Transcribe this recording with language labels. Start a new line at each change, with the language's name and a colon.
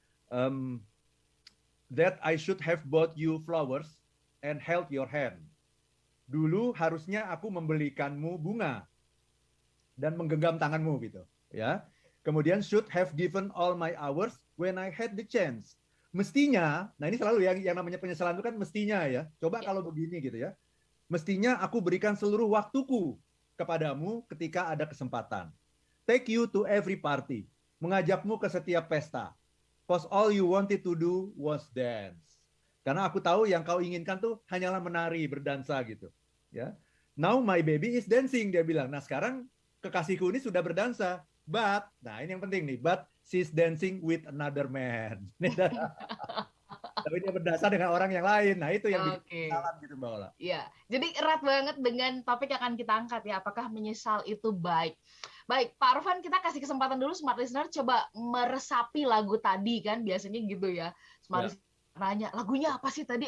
English: Um, that I should have bought you flowers and held your hand.
Indonesian: Dulu harusnya aku membelikanmu bunga dan menggenggam tanganmu gitu, ya. Kemudian
English: should have given all my hours when I had the chance.
Indonesian: Mestinya, nah ini selalu yang namanya penyesalan itu kan mestinya ya. Coba Ya. kalau begini gitu ya. Mestinya aku berikan seluruh waktuku kepadamu ketika ada kesempatan.
English: Take you to every party.
Indonesian: Mengajakmu ke setiap pesta.
English: Cause all you wanted to do was dance.
Indonesian: Karena aku tahu yang kau inginkan tuh hanyalah menari, berdansa gitu. Ya.
English: Now my baby is dancing,
Indonesian: dia bilang. Nah sekarang kekasihku ini sudah berdansa.
English: But,
Indonesian: nah ini yang penting nih.
English: But she's dancing with another man.
Indonesian: Tapi dia berdansa dengan orang yang lain. Nah itu yang bikin salah gitu Mbak Ola. Ya, jadi erat banget dengan topik yang akan kita angkat ya. Apakah menyesal itu baik? Baik, Pak Arfan, kita kasih kesempatan dulu Smart Listener coba meresapi lagu tadi kan, biasanya gitu ya. Smart Ya. Listener nanya, lagunya apa sih tadi?